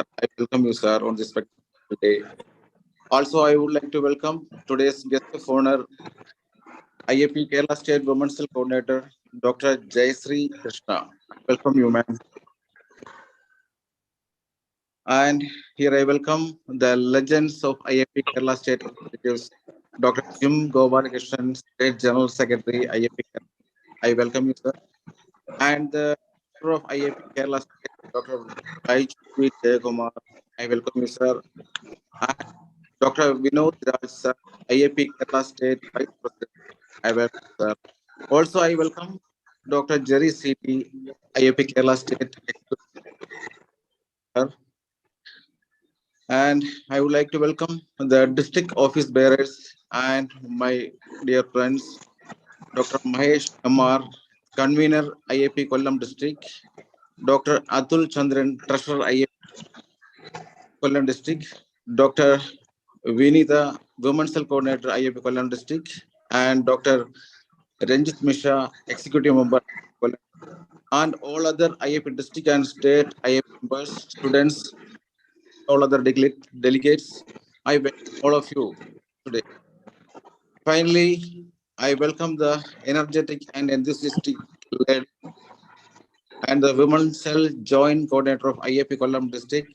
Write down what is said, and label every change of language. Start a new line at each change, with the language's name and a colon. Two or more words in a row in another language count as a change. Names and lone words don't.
English: I welcome you, sir, on this spectacular day. Also, I would like to welcome today's guest of honor, IAP Kerala State Women's Health Coordinator, Dr. Gayathri Krishna. Welcome you, ma'am. And here I welcome the legends of IAP Kerala State Representatives, Dr. Jim Gopalakrishnan, State General Secretary, IAP Kerala. I welcome you, sir. And the Director of IAP Kerala State, Dr. Rajeevan Jayakumar. I welcome you, sir. And Dr. Vinod Raj, sir, IAP Kerala State Vice President. I welcome you, sir. Also, I welcome Dr. Jerry C.P., IAP Kerala State. And I would like to welcome the district office bearers and my dear friends, Dr. Mahesh Kamar, convener IAP Kollam District, Dr. Atul Chandran, treasurer IAP Kollam District, Dr. Vinita, Women's Health Coordinator, IAP Kollam District, and Dr. Ranjit Mishra, Executive Member, and all other IAP district and state IAP members, students, all other delegates. I welcome all of you today. Finally, I welcome the energetic and enthusiastic led and the Women's Cell Joint Coordinator of IAP Kollam District.